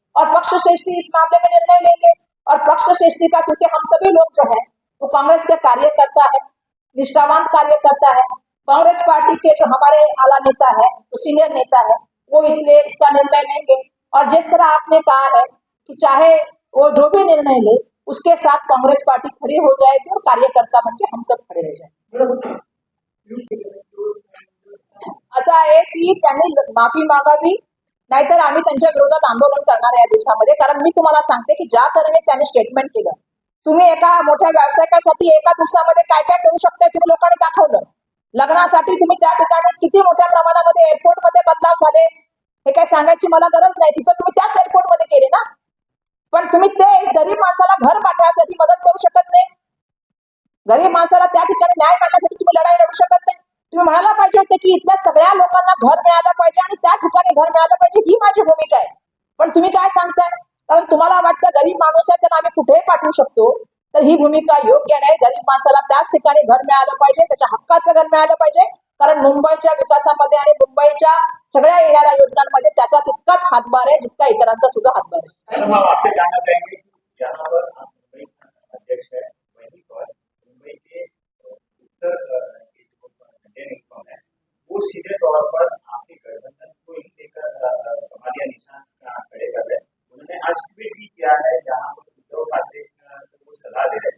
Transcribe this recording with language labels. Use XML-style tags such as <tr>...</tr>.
<hi>और पक्ष श्रेष्ठी इस मामले में निर्णय लेंगे। और पक्ष श्रेष्ठी का, क्योंकि हम सभी लोग जो है वो कांग्रेस के कार्यकर्ता है, निष्ठावान कार्यकर्ता है, कांग्रेस पार्टी के जो हमारे आला नेता है, जो सीनियर नेता है, वो इसलिए इसका निर्णय लेंगे। और जिस तरह आपने कहा है कि चाहे वो जो भी निर्णय ले, उसके साथ कांग्रेस पार्टी खड़ी हो जाएगी और कार्यकर्ता बनके हम सब खड़े रह जाएंगे।</hi> <mr>असा आहे की त्यांनी माफी मागावी, नाहीतर आम्ही त्यांच्या विरोधात आंदोलन करणार या दिवसामध्ये। कारण मी तुम्हाला सांगते की ज्या तऱ्हेने त्यांनी स्टेटमेंट केलं, तुम्ही एका मोठ्या व्यावसायिकासाठी एका दिवसामध्ये काय काय करू शकता तुम्ही लोकांनी दाखवलं। लग्नासाठी तुम्ही त्या ठिकाणी किती मोठ्या प्रमाणामध्ये एअरपोर्टमध्ये बदलाव झाले, हे काय सांगायची मला गरज नाही, तिथं तुम्ही त्याच एअरपोर्टमध्ये केले ना. पण तुम्ही ते गरीब माणसाला घर बांधण्यासाठी मदत करू शकत नाही. गरीब माणसाला त्या ठिकाणी न्याय मिळण्यासाठी तुम्ही लढाई लढू शकत नाही. तुम्ही म्हणायला पाहिजे होते की इथल्या सगळ्या लोकांना घर मिळालं पाहिजे आणि त्या ठिकाणी घर मिळालं पाहिजे, ही माझी भूमिका आहे. पण तुम्ही काय सांगताय, कारण तुम्हाला वाटतं गरीब माणूस आहे त्यांना आम्ही कुठेही पाठवू शकतो, तर ही भूमिका योग्य नाही. गरीब माणसाला त्याच ठिकाणी घर मिळालं पाहिजे, त्याच्या हक्काचं घर मिळालं पाहिजे. कारण मुंबईच्या विकासामध्ये आणि मुंबईच्या सगळ्या येणाऱ्या योजनांमध्ये त्याचा तितकाच हातभार आहे जितका इतरांचा सुद्धा हातभार आहे.</mr> <hi>हम आपसे जानना चाहेंगे कि जहाँ पर आप मुंबई अध्यक्ष है वहीं पर मुंबई के उत्तर के जो संजय निगम है वो सीधे तौर पर आपके गठबंधन को ही लेकर सवाल या निशान खड़े कर रहे हैं। उन्होंने आज ट्वीट भी किया है जहाँ पर उद्धव ठाकरे को सलाह दे रहे हैं।</hi>